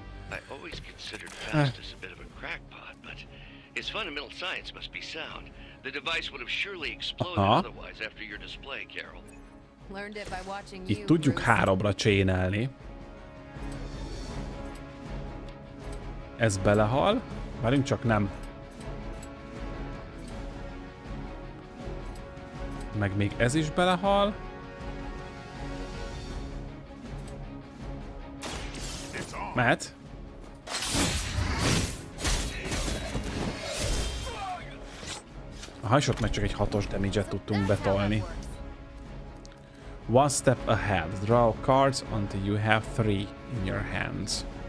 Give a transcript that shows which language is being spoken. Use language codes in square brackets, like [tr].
[en] I always considered Faustus a bit of a crackpot, but his fundamental science must be sound. The device would have surely exploded otherwise after your display, Carol. Learned it by watching you. [hu] Itt tudjuk 3-ra chainelni. Ez belehal. Várjunk csak, nem. Meg még ez is belehal. Mehet. A hajsot meg csak egy 6-os damage-et tudtunk betolni. [en] One step ahead. Draw cards until you have 3 in your hands.